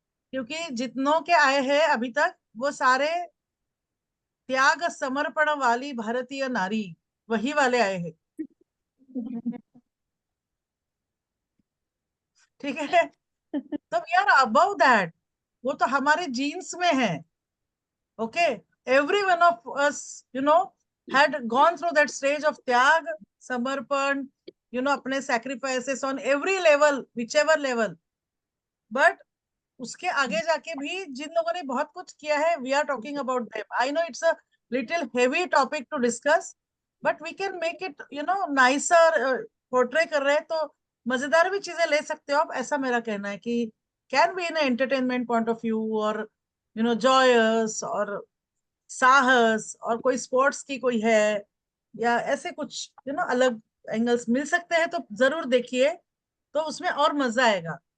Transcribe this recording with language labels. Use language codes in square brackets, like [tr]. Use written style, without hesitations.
[hi] क्योंकि जितनों के आए हैं अभी तक वो सारे त्याग समर्पण वाली भारतीय नारी, वही वाले आए हैं। ठीक है? तो [en] we are above that, [hi] वो तो हमारे जीन्स में है। [en] okay, every one of us had gone through that stage of [hi] त्याग, समर्पण, अपने [en] sacrifices on every level, whichever level. [hi] But उसके आगे जाके भी जिन लोगों ने बहुत कुछ किया है, [en] we are talking about them. I know it's a little heavy topic to discuss, but we can make it, nicer, [hi] portray कर रहे हैं तो मजेदार भी चीजें ले सकते हो आप, ऐसा मेरा कहना है कि [en] can be in an entertainment point of view, [hi] और joyous, और साहस, और कोई स्पोर्ट्स की कोई है, या ऐसे कुछ अलग एंगल्स मिल सकते हैं, तो जरूर देखिए, तो उसमें और मजा आएगा।